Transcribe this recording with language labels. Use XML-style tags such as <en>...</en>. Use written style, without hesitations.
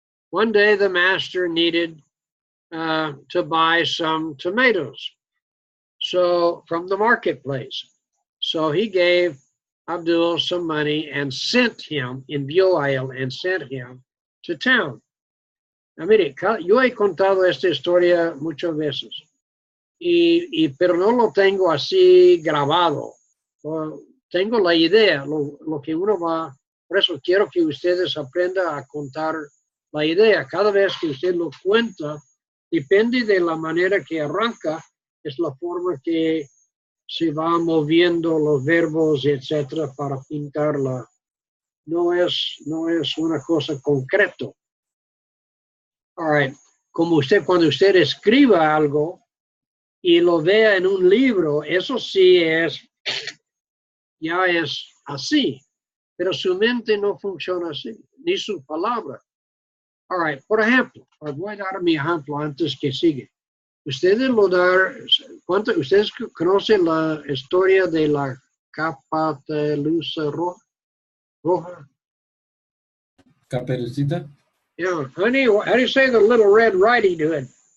<en>One day, the master needed to buy some tomatoes, so from the marketplace. So he gave Abdul some money and sent him,</en> <es>envió a él</es> <en>and sent him to town.</en> <es>Now, mire, yo he contado esta historia muchas veces, pero no lo tengo así grabado. Tengo la idea, lo que uno va, por eso quiero que ustedes aprendan a contar la idea. Cada vez que usted lo cuenta, depende de la manera que arranca, es la forma que se va moviendo los verbos, etcétera, para pintarla. No es una cosa concreto. All right. Como usted, cuando usted escriba algo y lo vea en un libro, eso sí ya es así. Pero su mente no funciona así, ni su palabra. All right. Por ejemplo, voy a dar mi ejemplo antes que siga. Ustedes ustedes conocen la historia de la capa de luz roja? Caperucita.</es> <en>Yeah, honey, how do you say the little red riding hood?</en>